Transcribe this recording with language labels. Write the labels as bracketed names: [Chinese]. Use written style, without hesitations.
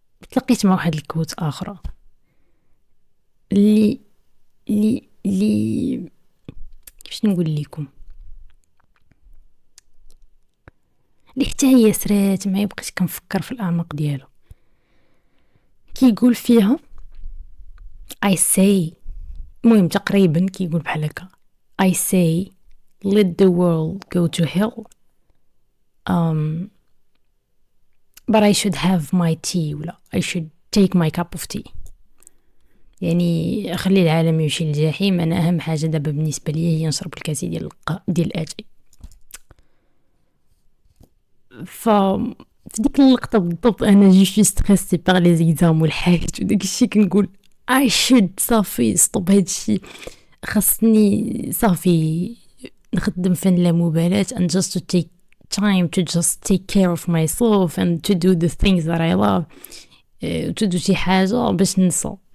[Arabic] تلقيت مع واحد الكوت اخرى اللي كيفاش نقول لكم، اللي حتى هي سرات معايا، بقيت كنفكر في الاعماق ديالها. كيقول فيها [English] I say، [Arabic] المهم تقريبا كيقول بحال هكا [English] I say let the world go to hell but I should have my tea [Arabic] ولا [English] I should take my cup of tea. [Arabic] يعني خلي العالم يمشي للجحيم، انا اهم حاجه دابا بالنسبه لي هي نشرب الكاسي ديال الاتاي. في ديك اللقطه بالضبط انا جي ستريسي باغ لي زيكزام والحاجات وداك الشيء، كنقول [English] I should [Arabic] صافي ستوب هادشي، خاصني صافي نخدم فن لا مبالاة [English] and just to take time to just take care of myself and to do [Arabic] the things that I love to do شي حاجة باش ننسى.